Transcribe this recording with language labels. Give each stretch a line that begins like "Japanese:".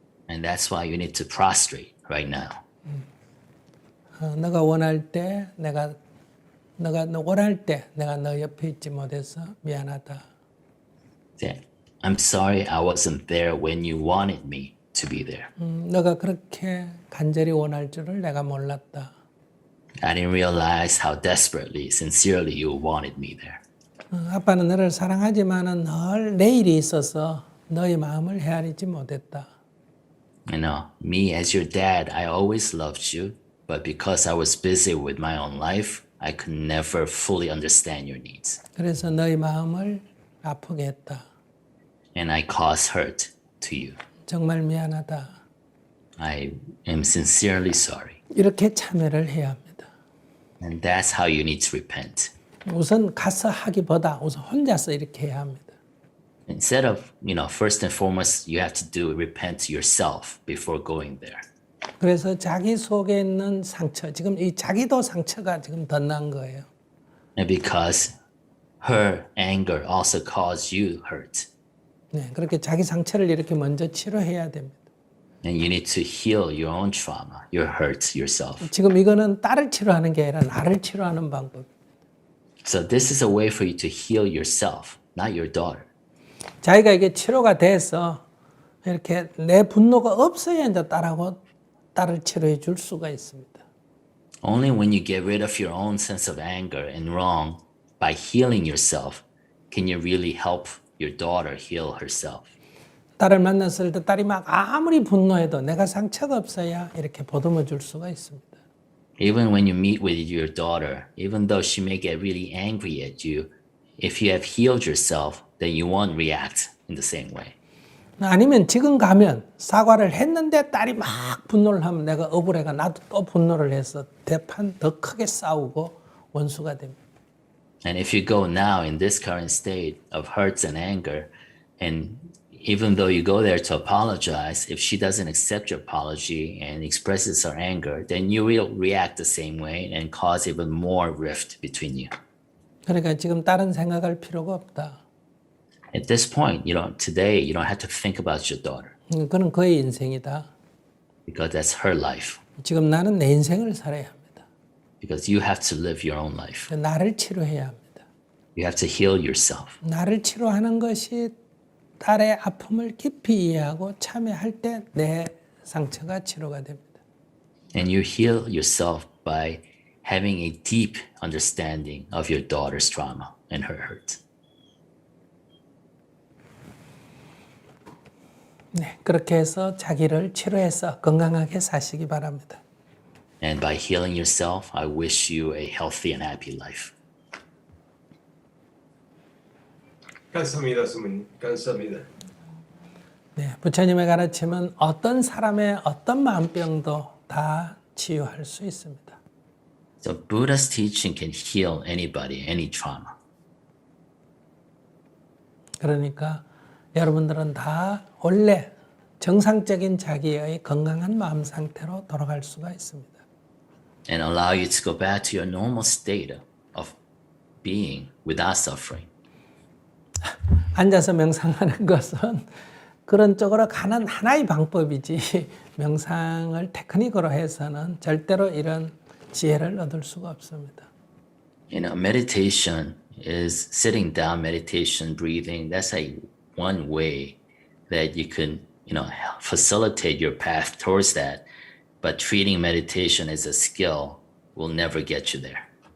English: And that's why you need to prostrate right now.
Korean: 너가 원할 때 내가 원할 때 내가 너 옆에 있지 못해서 미안하다.
English: Yeah. I'm sorry I wasn't there when you wanted me to be there.
Korean: 너가 그렇게 간절히 원할 줄을 내가 몰랐다.
English: I didn't realize how desperately, sincerely you wanted me there.
Korean: 아빠는 너를 사랑하지만은 늘 내 일이 있어서 너의 마음을 헤아리지 못했다.
English: Me as your dad, I always loved you, but because I was busy with my own life, I could never fully understand your needs.
Korean: 그래서 너의 마음을 아프게 했다.
English: And I caused hurt to you.
Korean: 정말 미안하다.
English: I am sincerely sorry.
Korean: 이렇게 참회를 해야 합니다.
English: And that's how you need to repent.
Korean: 우선 가서 하기보다 우선 혼자서 이렇게 해야 합니다.
English: Instead of, first and foremost, you have to repent to yourself before going there.
Korean: 그래서 자기 속에 있는 상처, 지금 이 자기도 상처가 지금 더 난 거예요.
English: And because her anger also caused you hurt.
Korean: 네, 그렇게 자기 상처를 이렇게 먼저 치료해야 됩니다.
English: And you need to heal your own trauma, your hurts yourself.
Korean: 지금 이거는 딸을 치료하는 게 아니라 나를 치료하는 방법.
English: So this is a way for you to heal yourself, not your daughter.
Korean: 자기가 이게 치료가 돼서 이렇게 내 분노가 없어야 이제 딸을 치료해 줄 수가 있습니다.
English: Only when you get rid of your own sense of anger and wrong by healing yourself can you really help your daughter heal herself.
Korean: 딸을 만났을 때 딸이 막 아무리 분노해도 내가 상처가 없어야 이렇게 보듬어 줄 수가 있습니다.
English: Even when you meet with your daughter, even though she may get really angry at you, if you have healed yourself, then you won't react in the same way.
Korean: 아니면 지금 가면 사과를 했는데 딸이 막 분노를 하면 내가 억울해가 나도 또 분노를 해서 대판 더 크게 싸우고 원수가 됩니다.
English: And if you go now in this current state of hurts and anger, and even though you go there to apologize, if she doesn't accept your apology and expresses her anger, then you will react the same way and cause even more rift between you.
Korean: 그러니까 지금 다른 생각할 필요가 없다.
English: At this point, today, you don't have to think about your daughter
Korean: 그건 그의 인생이다.
English: because that's her life.
Korean: 지금 나는 내 인생을 살아야 합니다.
English: Because you have to live your own life.
Korean: 나를 치료해야 합니다.
English: You have to heal yourself.
Korean: 나를 치료하는 것이 딸의 아픔을 깊이 이해하고 참여할 때 내 상처가 치료가 됩니다.
English: And you heal yourself by having a deep understanding of your daughter's trauma and her hurt.
Korean: 네, 그렇게 해서 자기를 치료해서 건강하게 사시기 바랍니다.
English: And by healing yourself, I wish you a healthy and happy life.
Korean: 감사합니다, 스님. 감사합니다. 네, 부처님의 가르침은 어떤 사람의 어떤 마음병도 다 치유할 수 있습니다.
English: So Buddha's teaching can heal anybody, any trauma.
Korean: 그러니까 여러분들은 다 원래 정상적인 자기의 건강한 마음 상태로 돌아갈 수가 있습니다.
English: And allow you to go back to your normal state of being without suffering.
Korean: 앉아서 명상하는 것은 그런 쪽으로 가는 하나의 방법이지 명상을 테크닉으로 해서는 절대로 이런 지혜를 얻을 수가 없습니다.
English: Meditation is sitting down meditation, breathing. That's one way that you can, facilitate your path towards that. But treating meditation as a skill will never get you there.